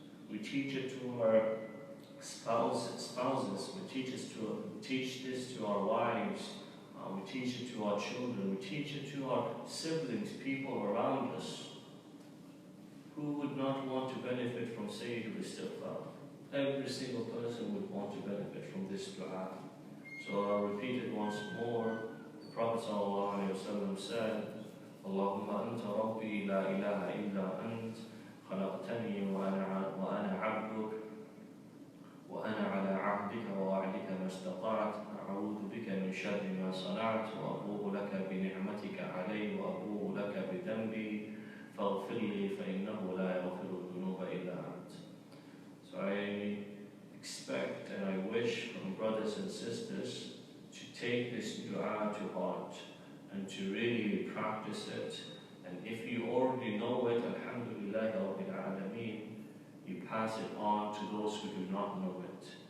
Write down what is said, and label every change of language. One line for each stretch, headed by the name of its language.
English: We teach it to our spouses, we teach this to our wives, we teach it to our children, we teach it to our siblings, people around us. Who would not want to benefit from Sayyid al-Istighfar? Every single person would want to benefit from this dua. So I'll repeat it once more. The Prophet ﷺ said,
Arabic: Allahumma anta rabbi la ilaha illa ant, khalaqtani wa ana abduk, وأنا على عهدك ووعدك ما استطعت أعوذ بك من شر ما صنعت وأبوء لك بنعمتك علي وأبوء لك بذنبي فاغفر لي فإنه لا يغفر الذنوب إلا أنت.
English: So I expect and I wish from brothers and sisters to take this dua to heart and to really practice it. And if you already know it, alhamdulillah rabbil alameen, you pass it on to those who do not know it.